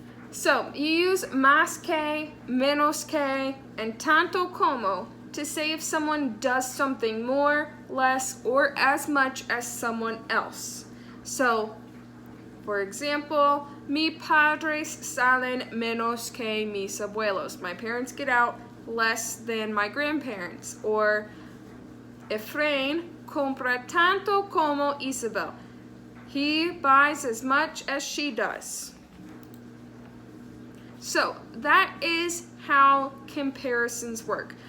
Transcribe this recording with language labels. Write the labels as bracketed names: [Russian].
[English] So you use más que, menos que, and tanto como to say if someone does something more, less, or as much as someone else. So, for example, [Spanish] mi padres salen menos que mis abuelos. [English] My parents get out less than my grandparents. [Spanish] Or, Efrain compra tanto como Isabel. [English] He buys as much as she does. So that is how comparisons work.